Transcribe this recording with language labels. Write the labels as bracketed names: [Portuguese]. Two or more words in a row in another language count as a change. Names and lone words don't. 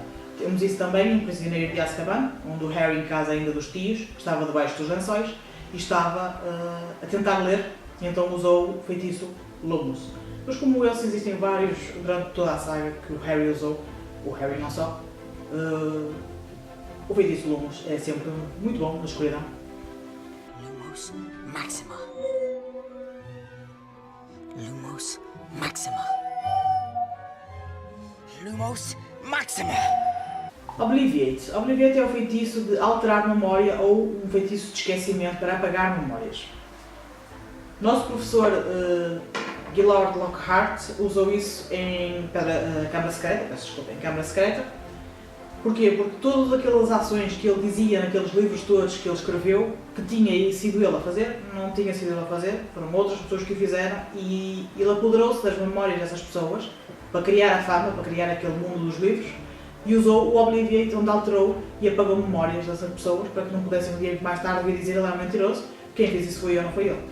[Portuguese] Temos isso também em Prisioneiro de Azkaban, onde o Harry, em casa ainda dos tios, estava debaixo dos lençóis e estava a tentar ler, e então usou o feitiço Lumos. Mas como esses existem vários durante toda a saga que o Harry usou, o Harry não só, o feitiço Lumos é sempre muito bom na escuridão. Lumos Maxima. Lumos Maxima. Lumos Maxima. Obliviate. Obliviate é o feitiço de alterar memória ou um feitiço de esquecimento para apagar memórias. Nosso professor Gilord Lockhart usou isso em Câmara Secreta. Porquê? Porque todas aquelas ações que ele dizia naqueles livros todos que ele escreveu, que tinha sido ele a fazer, não tinha sido ele a fazer, foram outras pessoas que o fizeram, e ele apoderou-se das memórias dessas pessoas para criar a fama, para criar aquele mundo dos livros, e usou o Obliviate, onde alterou e apagou memórias dessas pessoas para que não pudessem um dia mais tarde vir dizer ele era mentiroso, quem fez isso foi eu, não foi ele.